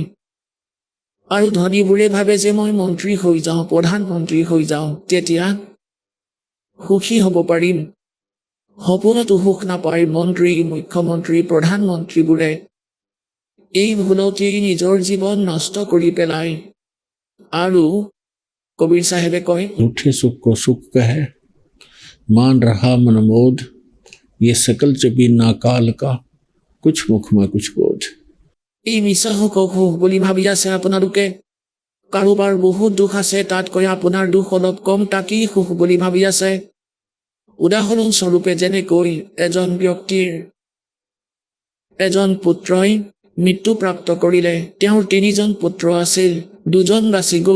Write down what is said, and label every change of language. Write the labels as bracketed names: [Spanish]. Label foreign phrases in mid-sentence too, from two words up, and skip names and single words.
[Assamese] আৰু ধনীবোৰে ভাবে যে মই মন্ত্ৰী হৈ যাওঁ, প্ৰধানমন্ত্ৰী হৈ যাওঁ, তেতিয়া সুখী হ'ব পাৰিম। সপোনতো সুখ নাপায় মন্ত্ৰী, মুখ্যমন্ত্ৰী, প্ৰধানমন্ত্ৰীবোৰে। এই ভুলতেই নিজৰ জীৱন নষ্ট কৰি পেলায়। আৰু কবিৰ চাহেবে কয়, [Hindi] झूठे सुख को सुख कहे, मान रहा मनमोद, ये सकल चबी नाकाल का, कुछ मुख में कुछ बोझ। [Assamese] এই মিছা সুখক সুখ বুলি ভাবি আছে আপোনালোকে। কাৰোবাৰ বহুত দুখ আছে, তাতকৈ আপোনাৰ দুখ অলপ কম, তাকেই সুখ বুলি ভাবি আছে। উদাহৰণস্বৰূপে যেনেকৈ এজন পুত্ৰই মৃত্যুপ্ৰাপ্ত কৰিলে, তেওঁৰ 3জন পুত্ৰ আছিল, 2জন বাচি গ'ল।